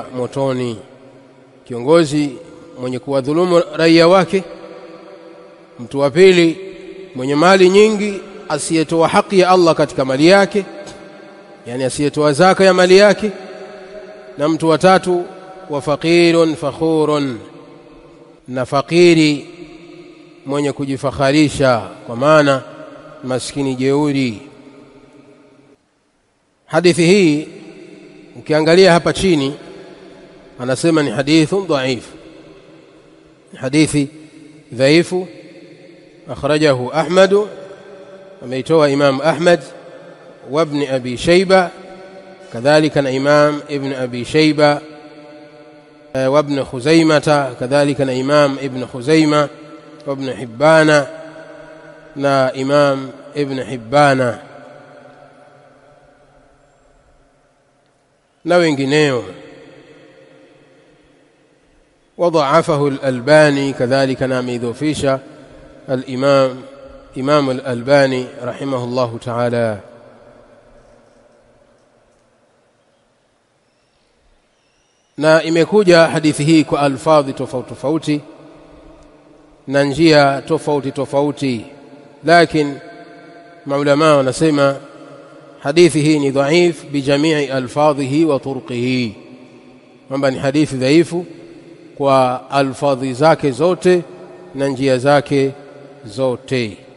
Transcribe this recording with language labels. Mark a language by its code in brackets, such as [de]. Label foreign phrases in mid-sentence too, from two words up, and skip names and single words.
[sw] motoni: kiongozi mwenye kuwadhulumu raia wake, mtu wa pili mwenye mali nyingi asiyetoa haki ya Allah katika mali yake, yani asiyetoa zaka ya mali yake, na mtu wa tatu [ar] وفقير فخور, [sw] na fakiri mwenye kujifakharisha, kwa maana maskini jeuri. Hadithi hii ukiangalia hapa chini anasema ni [ar] حديث ضعيف, [sw] hadithi dhaifu. [ar] أخرجه أحمد, [sw] ameitoa Imam Ahmad wa Ibn Abi Shayba, kadhalika na Imam Ibn Abi Shayba wa Ibn Khuzaimah, kadhalika na Imam Ibn Khuzaimah wa Ibn Hibbana na Imam Ibn Hibbana na wengineo. [ar] وضعفه الألباني كذلك ناميذوفيشا الإمام الألباني رحمه الله تعالى. [sw] na imekuja hadithi hii kwa alfadhi tofauti tofauti na njia tofauti tofauti, lakini maulama wanasema hadithi hii ni dhaif [ar] بجميع ألفاظه وطرقه, [sw] kwamba ni hadithi dhaifu kwa alfadhi zake zote na njia zake zote,